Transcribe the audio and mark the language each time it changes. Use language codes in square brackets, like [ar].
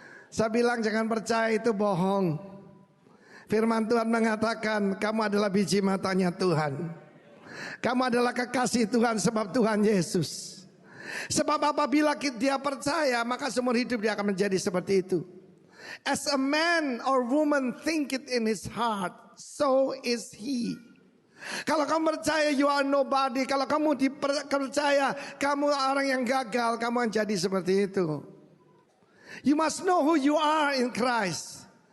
[id] Saya bilang jangan percaya, itu bohong. Firman Tuhan mengatakan kamu adalah biji matanya Tuhan. Kamu adalah kekasih Tuhan sebab Tuhan Yesus. Sebab apabila dia percaya, maka seumur hidup dia akan menjadi seperti itu. [en] As a man or woman think it in his heart, so is he. [id] Kalau kamu percaya [en] you are nobody, [id] kalau kamu percaya kamu orang yang gagal, kamu akan jadi seperti itu. [en] You must know who you are in Christ.